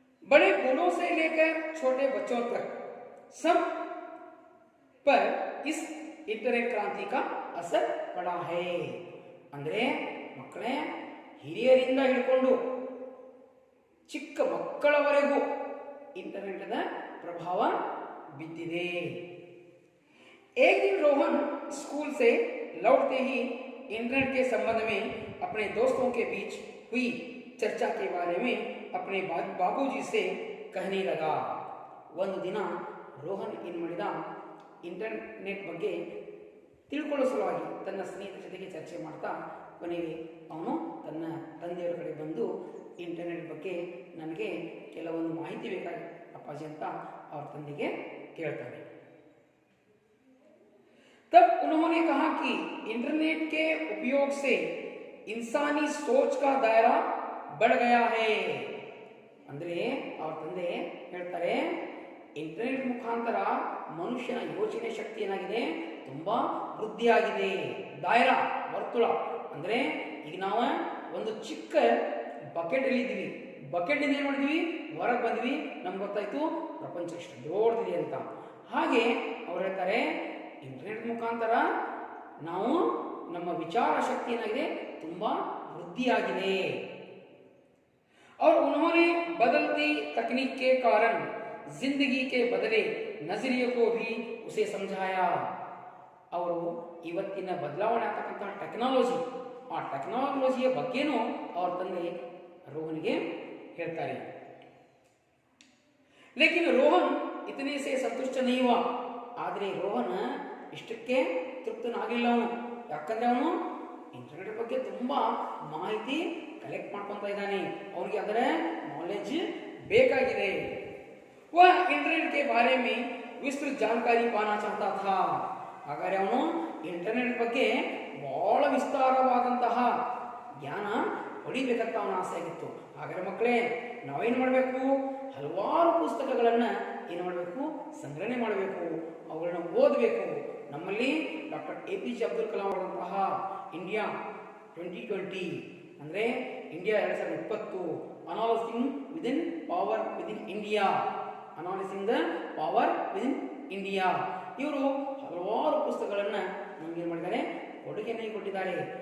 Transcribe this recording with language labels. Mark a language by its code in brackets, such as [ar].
[hi] बड़े बूढ़ों से लेकर छोटे बच्चों तक सब पर इस इंटरनेट क्रांति का असर पड़ा है. [kn] ಅಂದರೆ ಮಕ್ಕಳೇ, ಹಿರಿಯರಿಂದ ಹಿಡ್ಕೊಂಡು ಚಿಕ್ಕ ಮಕ್ಕಳವರೆಗೂ इंटरनेट प्रभाव बिद्दिदे. [hi] एक दिन रोहन स्कूल से लौटते ही इंटरनेट के संबंध में अपने दोस्तों के बीच हुई चर्चा के बारे में अपने बाबूजी से कहने लगा. [kn] ಒಂದು ದಿನ ರೋಹನ್ ಏನು ಮಾಡಿದ, ಇಂಟರ್ನೆಟ್ ಬಗ್ಗೆ ತಿಳ್ಕೊಳ್ಳೋ ಸಲುವಾಗಿ ತನ್ನ ಸ್ನೇಹಿತರ ಜೊತೆಗೆ ಚರ್ಚೆ ಮಾಡ್ತಾ ಕೊನೆಗೆ ಅವನು ತನ್ನ ತಂದೆಯವರ ಕಡೆ ಬಂದು इंटरनेट ಬಗ್ಗೆ ನನಗೆ ಕೆಲವೊಂದು ಮಾಹಿತಿ ಬೇಕಾಗಿ ಅಪ್ಪಾಜಿ ಅಂತ ಅವ್ರ ತಂದೆಗೆ ಕೇಳ್ತಾರೆ. [hi] तब उन्होंने कहा कि इंटरनेट के उपयोग से इंसानी सोच का दायरा बढ़ गया है. [kn] ಅಂದರೆ ಅವ್ರ ತಂದೆ ಹೇಳ್ತಾರೆ, ಇಂಟರ್ನೆಟ್ ಮುಖಾಂತರ ಮನುಷ್ಯನ ಯೋಚನೆ ಶಕ್ತಿ ಏನಾಗಿದೆ, ತುಂಬಾ ವೃದ್ಧಿಯಾಗಿದೆ. ದಾಯರಾ, ವರ್ತುಳ, ಅಂದರೆ ಈಗ ನಾವು ಒಂದು ಚಿಕ್ಕ ಬಕೆಟ್ ಅಲ್ಲಿ ಇದ್ದೀವಿ, ಬಕೆಟ್ನಿಂದ ಏನು ಮಾಡಿದ್ವಿ, ಹೊರಗೆ ಬಂದ್ವಿ, ನಮ್ಗೆ ಗೊತ್ತಾಯ್ತು ಪ್ರಪಂಚ ಎಷ್ಟು ದೊಡ್ಡದಿದೆ ಅಂತ. ಹಾಗೆ ಅವ್ರು ಹೇಳ್ತಾರೆ ಇಂಟರ್ನೆಟ್ ಮುಖಾಂತರ ನಾವು ನಮ್ಮ ವಿಚಾರ ಶಕ್ತಿ ಏನಾಗಿದೆ ತುಂಬ ವೃದ್ಧಿಯಾಗಿದೆ. [hi] और उन्होंने बदलती तकनीक के कारण जिंदगी के बदले नजरिए को भी उसे समझाया. [kn] ಅವರು ಇವತ್ತಿನ ಬದಲಾವಣೆ ಆಗ್ತಕ್ಕಂತಹ ಟೆಕ್ನಾಲಜಿ, ಆ ಟೆಕ್ನಾಲಜಿಯ ಬಗ್ಗೆನೂ ಅವ್ರ ತಂದೆ ರೋಹನ್ಗೆ ಹೇಳ್ತಾರೆ. [hi] ಲೇಕಿನ್ ರೋಹನ್ ಇತನೆ ಸೇ ಸಂತುಷ್ಟ नहीं हुआ. [kn] ಆದರೆ ರೋಹನ್ ಇಷ್ಟಕ್ಕೆ ತೃಪ್ತನಾಗಲಿಲ್ಲ ಅವನು. ಯಾಕಂದ್ರೆ ಅವನು ಇಂಟರ್ನೆಟ್ ಬಗ್ಗೆ ತುಂಬಾ ಮಾಹಿತಿ ಕಲೆಕ್ಟ್ ಮಾಡ್ಕೊಂತ ಇದ್ದಾನೆ, ಅವನಿಗೆ ಅದರ ನಾಲೆಜ್ ಬೇಕಾಗಿದೆ. [hi] वह इंटरनेट के बारे में विस्तृत जानकारी पाना चाहता था. [kn] ಹಾಗಾದ್ರೆ ಅವನು ಇಂಟರ್ನೆಟ್ ಬಗ್ಗೆ ಬಹಳ ವಿಸ್ತಾರವಾದಂತಹ ಜ್ಞಾನ ಪಡಿಬೇಕಂತ ಅವನ ಆಸೆ ಆಗಿತ್ತು. ಹಾಗಾದ್ರೆ ಮಕ್ಕಳೇ, ನಾವೇನು ಮಾಡಬೇಕು, ಹಲವಾರು ಪುಸ್ತಕಗಳನ್ನು ಏನು ಮಾಡಬೇಕು, ಸಂಗ್ರಹಣೆ ಮಾಡಬೇಕು, ಅವುಗಳನ್ನ ಓದಬೇಕು. ನಮ್ಮಲ್ಲಿ ಡಾಕ್ಟರ್ APJ ಅಬ್ದುಲ್ ಕಲಾಂ ಅವರಂತಹ ಇಂಡಿಯಾ 2020 ಅಂದರೆ India 2020, ಅನಾಲಿಸಿಂಗ್ within power within India, ಅನಾಲಿಸಿಂಗ್ the power within India, ಇವರು ಹಲವಾರು ಪುಸ್ತಕಗಳನ್ನು ನಮ್ಗೆ ಏನು ಮಾಡಿದ್ದಾರೆ, ಕೊಡುಗೆಯನ್ನು ಕೊಟ್ಟಿದ್ದಾರೆ.